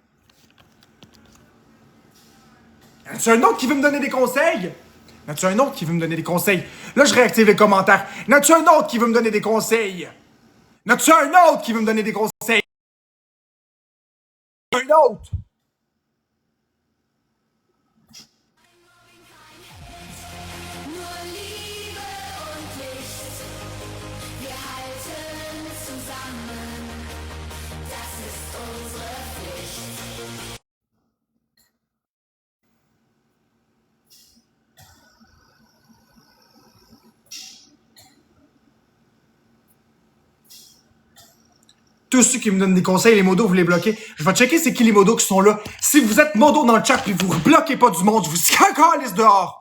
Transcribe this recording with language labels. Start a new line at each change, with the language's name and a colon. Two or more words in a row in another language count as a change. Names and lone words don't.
French: Y en a-tu un autre qui veut me donner des conseils? Y en a-tu un autre qui veut me donner des conseils? Là, je réactive les commentaires. Y en a-tu un autre qui veut me donner des conseils? Y en a-tu un autre qui veut me donner des conseils? Un autre!
German: Nur Liebe und Licht, wir halten zusammen, das ist unsere Pflicht.
French: Tous ceux qui me donnent des conseils, les modos, vous les bloquez. Je vais checker c'est qui les modos qui sont là. Si vous êtes modos dans le chat puis vous bloquez pas du monde, je vous scalisse dehors.